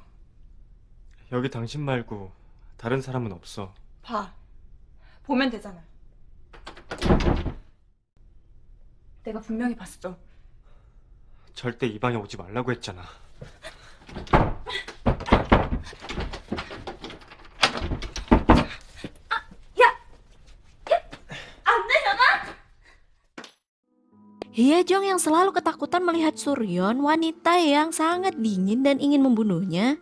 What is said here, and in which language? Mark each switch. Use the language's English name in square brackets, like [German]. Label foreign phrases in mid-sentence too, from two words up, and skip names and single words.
[Korean] 여기 당신 말고 다른 사람은 없어. 봐. 보면 되잖아. 내가 분명히 봤어. 절대 이 방에 오지 말라고 했잖아. [Indonesian] Hyejong yang selalu ketakutan melihat Suryeon, wanita yang sangat dingin dan ingin membunuhnya.